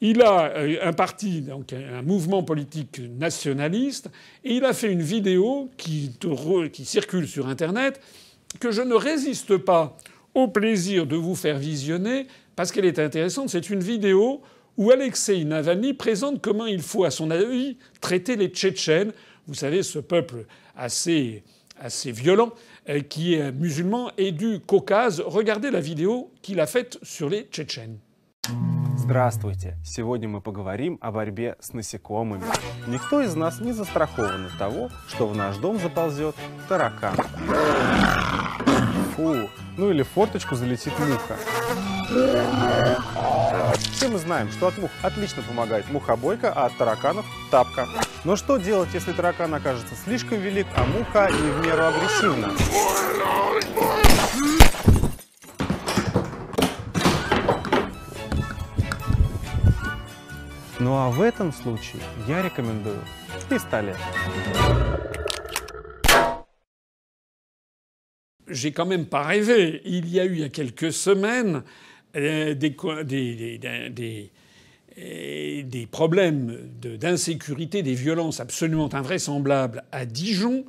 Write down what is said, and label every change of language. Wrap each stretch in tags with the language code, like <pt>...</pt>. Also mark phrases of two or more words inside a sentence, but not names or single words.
<fr>Il a un parti, donc un mouvement politique nationaliste, et il a fait une vidéo qui circule sur Internet que je ne résiste pas au plaisir de vous faire visionner parce qu'elle est intéressante. C'est une vidéo où Alexeï Navalny présente comment il faut, à son avis, traiter les Tchétchènes. Vous savez, ce peuple assez violent qui est musulman et du Caucase. Regardez la vidéo qu'il a faite sur les Tchétchènes.</fr> <ru>Здравствуйте! Сегодня мы поговорим о борьбе с насекомыми. Никто из нас не застрахован от того, что в наш дом заползет таракан. Фу, ну или в форточку залетит муха. Все мы знаем, что от мух отлично помогает мухобойка, а от тараканов – тапка. Но что делать, если таракан окажется слишком велик, а муха не в меру агрессивна? Ну а в этом случае я рекомендую пистолет.</ru> <fr>J'ai quand même pas rêvé. Il y a eu il y a quelques semaines des problèmes d'insécurité, des violences absolument invraisemblables à Dijon.</fr>